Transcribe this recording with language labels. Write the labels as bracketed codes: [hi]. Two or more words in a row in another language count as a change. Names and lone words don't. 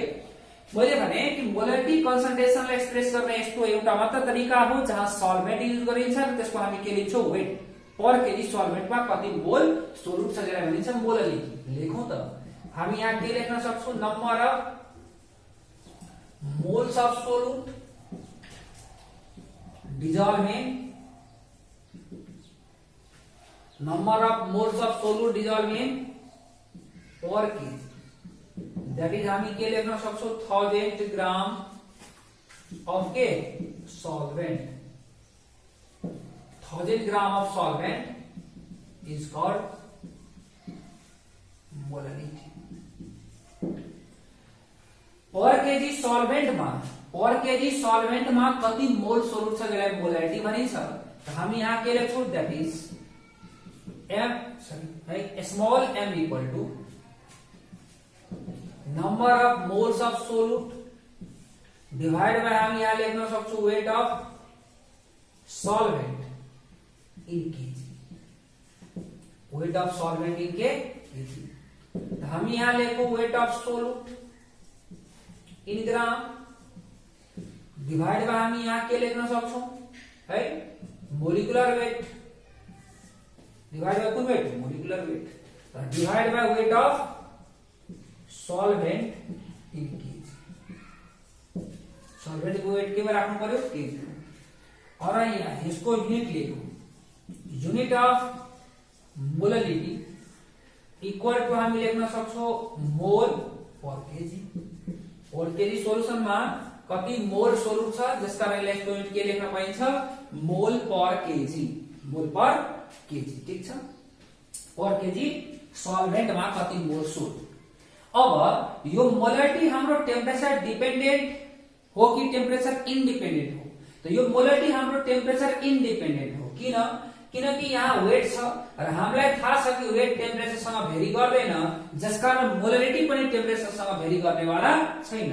[ne] मैले भने कि [en] molality concentrationलाई express [ne] गर्ने यस्तो एउटा मात्र तरिका हो जहाँ [en] solvent use [ne] गरिन्छ र त्यसको हामी के लिन्छौं वेट। [en] per kg solventमा [ne] कति [en] mole solute [ne] छ जसलाई भनिन्छ मोलालिटी। लेखौं त हामी यहाँ के लेख्न सक्छौं [en] number of moles of solute dissolving, number of moles of solute dissolving per kg, that is [ne] हामी के लेख्न सक्छौं [en] 1000 ग्राम of के solvent, 1000 ग्राम of solvent is called molality। per kg solvent [ne] मा कति [en] mole solute [ne] छ जसलाई मोलालिटी भनिन्छ। त हामी यहाँ के लेख्छौं [en] that is small m equal to number of moles of solute divide by [ne] हम यहाँ लेख्न सक्छौं [en] weight of solvent in kg. weight of solvent in kg. [ne] त हामी यहाँ लेखौं [en] weight of solute in gram divide by [ne] हम यहाँ के लेख्न सक्छौं है [en] molecular weight. divide by कुन weight molecular weight. divide by weight of solvent in kg. [ne] सल्भेन्ट को वेट के राख्नु पर्यो केजी। और यहाँ यसको युनिट लेखौं [en] unit of molality equal to [ne] हामी लेख्न सक्छौं [en] mole per kg. per kg solutionमा [ne] कति [en] mole solute [ne] छ जसका कारणले यसको युनिट के लेख्न पाइन्छ [en] mole per kg. mole per kg [ne] ठीक छ। [en] per kg solventमा [ne] कति [en] mole solute. [ne] अब यो मोलालिटी हाम्रो [en] temperature dependent [ne] हो कि [en] temperature independent [ne] हो। त यो मोलालिटी हाम्रो [en] temperature independent [ne] हो। किनकि यहाँ वेट छ र हामीलाई थाहा छ कि वेट टेम्परेचरसँग भेरी गर्दैन जसकारण मोलालिटी पनि टेम्परेचरसँग भेरी गर्नेवाला छैन।